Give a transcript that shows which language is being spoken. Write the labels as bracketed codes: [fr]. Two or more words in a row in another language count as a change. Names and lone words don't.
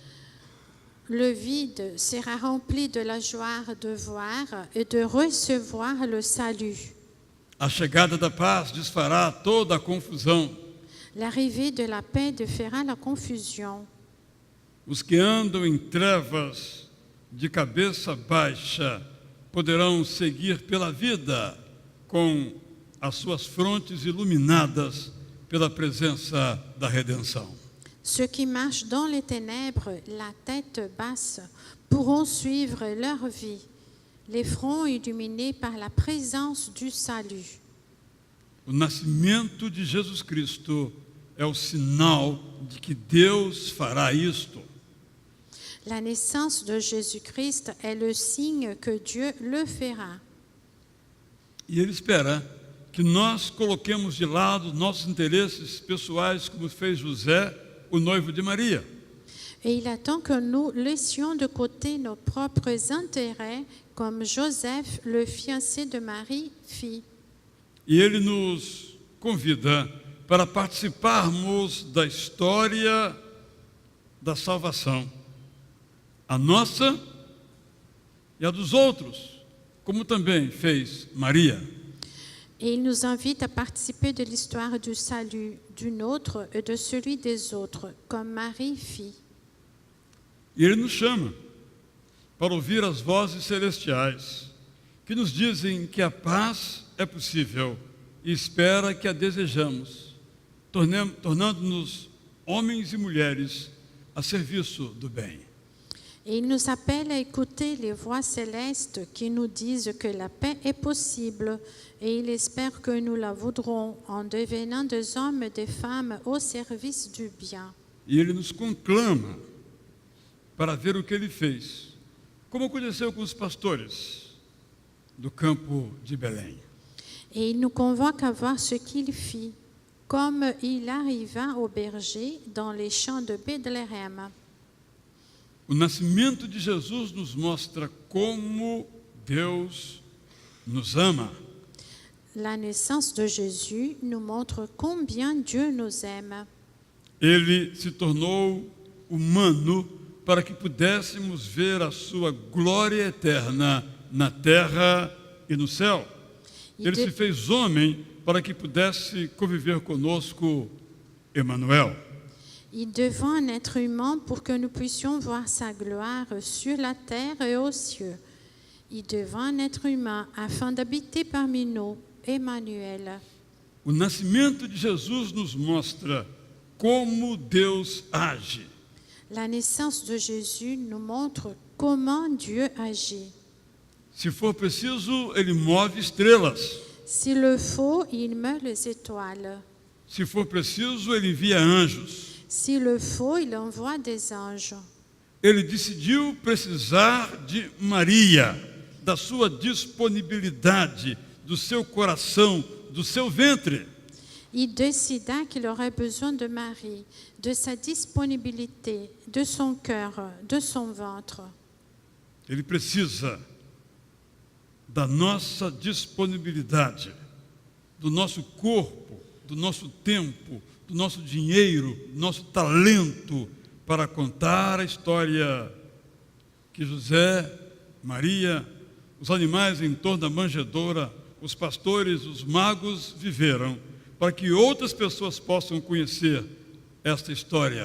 [fr] Le vide sera rempli de la joie de voir et de recevoir le salut. [pt] A chegada da paz desfará toda a confusão. [fr] L'arrivée de la paix défera la confusion. [pt] Os que andam em trevas de cabeça baixa poderão seguir pela vida com as suas frontes iluminadas pela presença da redenção. [fr] Ceux qui marchent dans les ténèbres, la tête basse, pourront suivre leur vie, les fronts illuminés par la présence du salut. [pt] O nascimento de Jesus Cristo é o sinal de que Deus fará isto. [fr] La naissance de Jésus-Christ est le signe que Dieu le fera. [pt] E Ele espera que nós coloquemos de lado nossos interesses pessoais, como fez José, o noivo de Maria. [fr] Et il attend que nous laissions de côté nos propres intérêts, comme Joseph, le fiancé de Marie, fit. [pt] E Ele nos convida para participarmos da história da salvação, a nossa e a dos outros, como também fez Maria. [fr] Et il nous invite à participer de l'histoire du salut du nôtre et de celui des autres, comme Marie fit. [pt] E Ele nos chama para ouvir as vozes celestiais que nos dizem que a paz é possível e espera que a desejamos, tornando-nos homens e mulheres a serviço do bem. [fr] Et il nous appelle à écouter les voix célestes qui nous disent que la paix est possible et il espère que nous la voudrons en devenant des hommes et des femmes au service du bien. [pt] E Ele nos conclama para ver o que Ele fez, como aconteceu com os pastores do campo de Belém. [fr] Et il nous convoque à voir ce qu'il fit, comme il arriva au berger dans les champs de Bethléem. [pt] O nascimento de Jesus nos mostra como Deus nos ama. [fr] La naissance de Jésus nous montre combien Dieu nous aime. [pt] Ele se tornou humano para que pudéssemos ver a sua glória eterna na terra e no céu. Ele se fez homem para que pudesse conviver conosco, Emmanuel. [fr] Il devint un être humain pour que nous puissions voir sa gloire sur la terre et aux cieux. Il devint un être humain afin d'habiter parmi nous, Emmanuel. [pt] O nascimento de Jesus nos mostra como Deus age. [fr] La naissance de Jésus nous montre comment Dieu agit. [pt] Se for preciso, ele move estrelas. [fr] S'il le faut, il meut les étoiles. [pt] Se for preciso, ele envia anjos. [fr] S'il le faut, il envoie des anges. [pt] Ele decidiu precisar de Maria, da sua disponibilidade, do seu coração, do seu ventre. [fr] Il décida qu'il aurait besoin de Marie, de sa disponibilité, de son cœur, de son ventre. [pt] Ele precisa da nossa disponibilidade, do nosso corpo, do nosso tempo, do nosso dinheiro, do nosso talento para contar a história que José, Maria, os animais em torno da manjedoura, os pastores, os magos viveram, para que outras pessoas possam conhecer esta história.